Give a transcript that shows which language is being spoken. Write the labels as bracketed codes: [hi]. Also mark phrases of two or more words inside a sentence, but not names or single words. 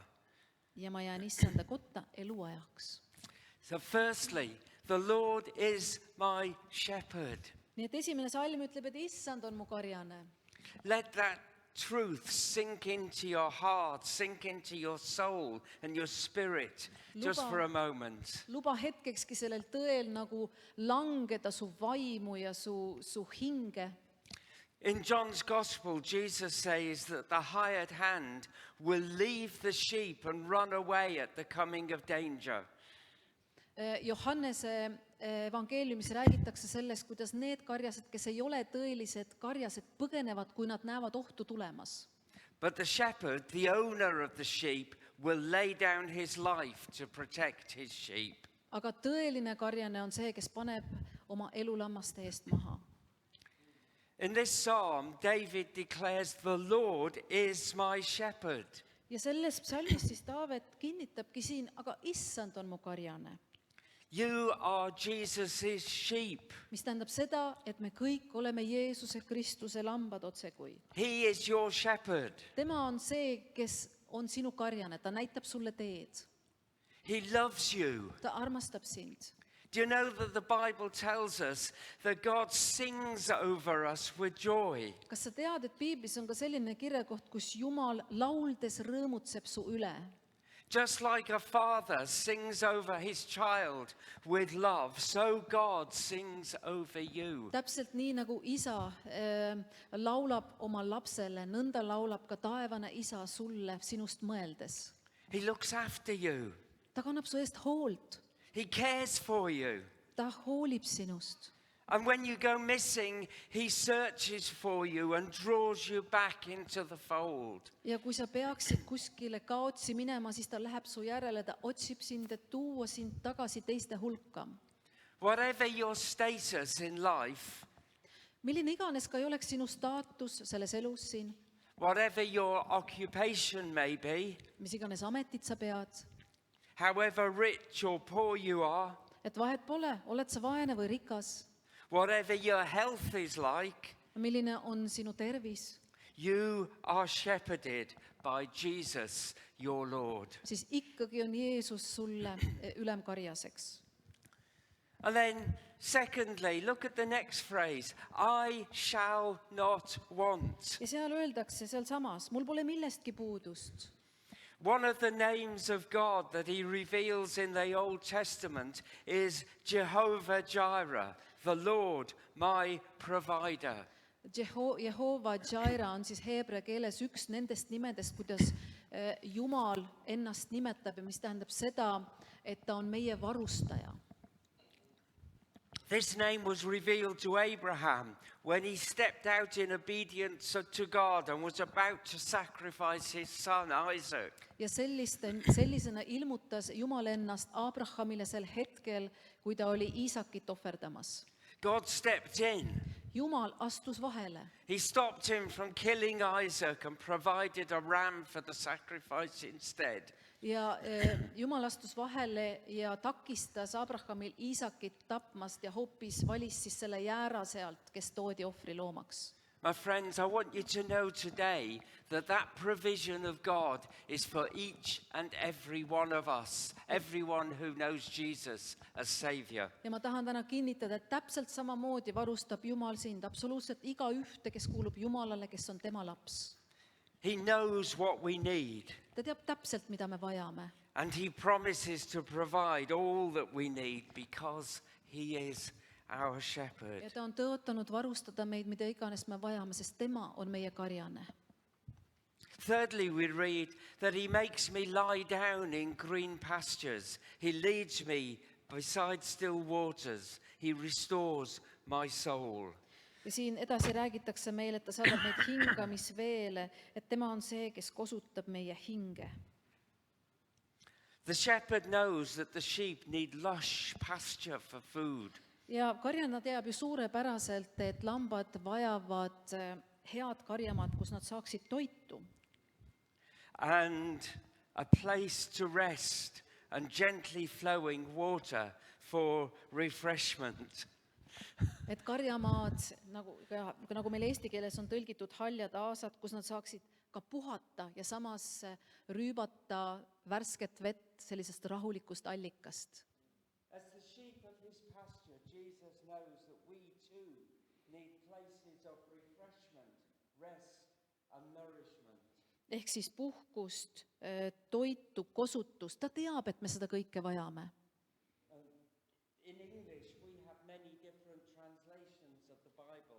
[et] Ja ma jään issanda kotta eluajaks. [en] So firstly, the Lord is my shepherd. [et] Nii et esimene salm ütleb, et issand on mu karjane. [en] Let that truth sink into your heart, sink into your soul and your spirit just [et] Luba- [en] for a moment. [et] Luba hetkekski sellel tõel nagu langeda su vaimu ja su hinge. [en] In John's Gospel, Jesus says that the hired hand will leave the sheep and run away at the coming of danger. [et] Johannese evangeeliumis räägitakse sellest, kuidas need karjased, kes ei ole tõelised karjased, põgenevad, kui nad näevad ohtu tulemas. [en] But the shepherd, the owner of the sheep, will lay down his life to protect his sheep. [et] Aga tõeline karjane on see, kes paneb oma elu lammaste eest maha. [en] In this psalm, David declares, the Lord is my shepherd. [et] Ja selles psalmis siis Taavet kinnitabki siin, aga issand on mu karjane. [en] You are Jesus' sheep. [et] Mis tähendab seda, et me kõik oleme Jeesuse Kristuse lambad otsekui. [en] He is your shepherd. [et] Tema on see, kes on sinu karjane, ta näitab sulle teed. [en] He loves you. [et] Ta armastab sind. [en] Do you know that the Bible tells us that God sings over us with joy? [et] Kas sa tead, et piiblis on ka selline kirjakoht, kus Jumal lauldes rõõmutseb su üle? [en] Just like a father sings over his child with love, so God sings over you. [et] täpselt nii, nagu isa laulab oma lapsele, nõnda laulab ka taevane isa sulle sinust mõeldes. [en] He looks after you. [et] Ta kannab su eest hoolt, [en] He cares for you. [et] ta hoolib sinust. [en] And when you go missing, he searches for you and draws you back into the fold. [et] Ja kui sa peaksid kuskile kaotsi minema, siis ta läheb su järele, ta otsib sind, et tuua sind tagasi teiste hulka. [en] Whatever your status in life, [et] Milline iganes ka ei oleks sinu staatus selles elus siin, [en] whatever your occupation may be, [et] mis iganes ametit sa pead, [en] however rich or poor you are, [et] et vahet pole, oled sa vaene või rikas, [en] whatever your health is like, [et] milline on sinu tervis, [en] you are shepherded by Jesus, your Lord. [et] siis ikkagi on Jeesus sulle ülemkarjaseks. [en] And then, secondly, look at the next phrase. I shall not want. [et] Ja seal öeldakse sealsamas, mul pole millestki puudust. [en] One of the names of God that he reveals in the Old Testament is Jehovah Jireh, the Lord, my provider. [et] Jehova Jaira on siis heebrea keeles üks nendest nimedest, kuidas Jumal ennast nimetab ja mis tähendab seda, et ta on meie varustaja. [en] This name was revealed to Abraham when he stepped out in obedience to God and was about to sacrifice his son Isaac. [et] Ja sellisena ilmutas Jumal ennast Abrahamile sel hetkel, kui ta oli Iisakit ohverdamas. [en] God stepped in. [et] Jumal astus vahele. [en] He stopped him from killing Isaac and provided a ram for the sacrifice instead. [et] Ja Jumal astus vahele ja takistas Abrahamil Iisakit tapmast ja hoopis valis siis selle jäära sealt, kes toodi ohvriloomaks. [en] My friends, I want you to know today that that provision of God is for each and every one of us, everyone who knows Jesus as Savior. [et] Ja ma tahan täna kinnitada, et täpselt samamoodi varustab Jumal sind, absoluutselt igaühte, kes kuulub Jumalale, kes on tema laps. [en] He knows what we need, [et] Ta teab täpselt, mida me vajame. [en] and he promises to provide all that we need because he is our shepherd. [et] Ja ta on tõotanud varustada meid, mida iganes me vajame, sest tema on meie karjane. [en] Thirdly, we read that he makes me lie down in green pastures. He leads me beside still waters. He restores my soul. [et] Ja siin edasi räägitakse meile, et ta saadab meid hingamisveele, et tema on see, kes kosutab meie hinge. [en] The shepherd knows that the sheep need lush pasture for food. [et] Ja karjana teab ju suurepäraselt, et lambad vajavad head karjamaad, kus nad saaksid toitu. [en] And a place to rest and gently flowing water for refreshment. [et] Et karjamaad, nagu meil eesti keeles on tõlgitud haljad aasad, kus nad saaksid ka puhata ja samas rüübata värsket vett sellisest rahulikust allikast. [en] As the sheep of his pasture, Jesus knows that we too need places of refreshment, rest and nourishment. [et] Ehk siis puhkust, toitu, kosutust. Ta teab, et me seda kõike vajame. [en] In English, we have many different translations of the Bible.